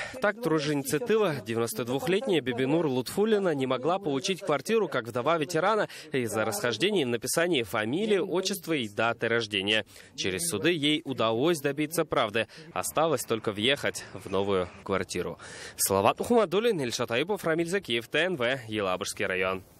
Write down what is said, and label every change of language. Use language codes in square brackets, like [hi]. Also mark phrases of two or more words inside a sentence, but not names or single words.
[ru] Так, труженица тыла, 92-летняя Бибинур Лутфуллина, не могла получить квартиру как вдова ветерана из-за расхождений в написании фамилии, отчества и даты рождения. Через суды ей удалось добиться правды. Осталось только въехать в новую квартиру. Салават Мухаммадуллин, Ильшат Аюпов, Рамиль Закиев, ТНВ, Елабужский район.